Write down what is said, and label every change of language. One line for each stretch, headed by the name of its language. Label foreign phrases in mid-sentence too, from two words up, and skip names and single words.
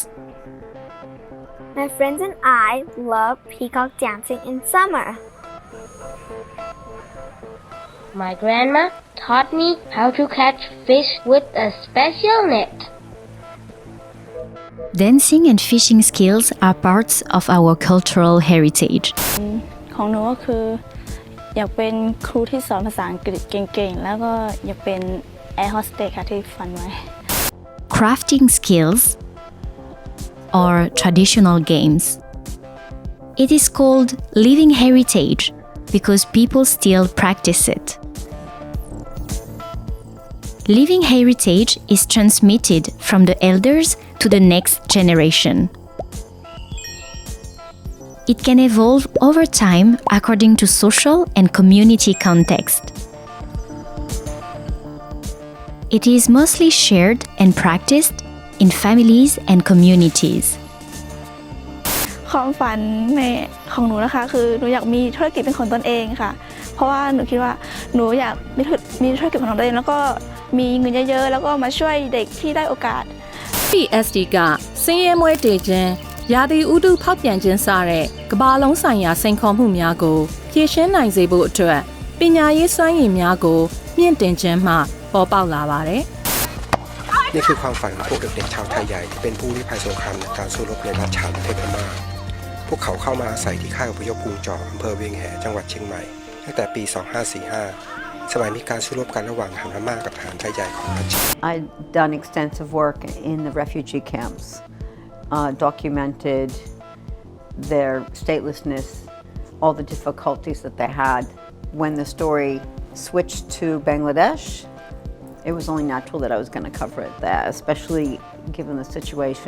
English: My friends and I love peacock dancing in summer. My grandma taught me how to catch fish with a special net. Dancing and fishing skills are parts of our cultural heritage.
Thai: ของหนูก็คืออยากเป็นครูที่สอนภาษาอังกฤษเก่งๆแล้วก็อยากเป็นแอร์โฮสเตสค่ะที่ฝันไว้
English: Crafting skills or traditional games. It is called living heritage because people still practice it. Living heritage is transmitted from the elders to the next generation. It can evolve over time according to social and community context. It is mostly shared and practiced in families and communities.
Thai: ความฝันของหนูนะคะคือหนูอยากมีธุรกิจเป็นของตนเองค่ะเพราะว่าหนูคิดว่าหนูอยากมีธุรกิจของตัวเองแล้วก็มีเงินเยอะๆแล้วก็มาช่วยเด็กที่ได้โอกาส
Burmese: PSD ကစင်းရဲမွဲတေခြင်းရာသီဥတုဖောက်ပြန်ခြင်းစတဲ့ကမ္ဘာလုံးဆိုင်ရာစိန်ခေါ်မှုများကိုဖြေရှင်းနိုင်စေဖို့အတွက်ပညာရေးစွမ်းရည်များကိုမြင့်တင်ခြင်းမှပေါ်ပေါက်လာပါတယ်။
Thai: นี่คือความฝันของพวกเด็กๆชาวไทยใหญ่ที่เป็นผู้ลี้ภัยสงครามในการสู้รบในรัฐฉานประเทศพม่าพวกเขาเข้ามาอาศัยที่ค่ายอพยพภูจออำเภอเวียงแหจังหวัดเชียงใหม่ตั้งแต่ปี 2545 สมัยมีการสู้รบกันระหว่างทหารพม่ากับทหารไทยใหญ่ของรัฐ
English: I've done extensive work in the refugee camps, documented their statelessness, all the difficulties that they had. When the story switched to Bangladesh, it was only natural that I was going to cover it there, especially given the situation.